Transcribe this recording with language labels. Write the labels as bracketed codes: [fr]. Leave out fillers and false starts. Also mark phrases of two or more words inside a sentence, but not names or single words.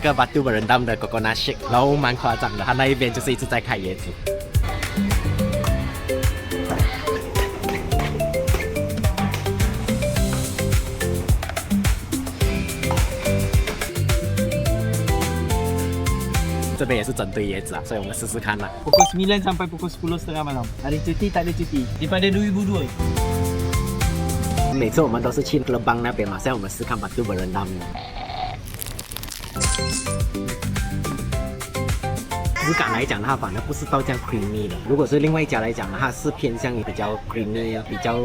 [zh] 个Batu Berendam的 [en] Coconut Shake， [zh] 然后蛮夸张的，它那一边就是一直在开椰子。这边也是整堆椰子啊，所以我们试试看啦。 [ms] Pukul 9 sampai pukul 10 setengah malam. Ada cuti tak ada cuti. Daripada 2002. [zh] 每次我们都是去勒邦那边嘛，现在我们试看Batu Berendam。质感来讲，它反而不是到这样 creamy 的。如果是另外一家来讲，它是偏向于比较 creamy 比较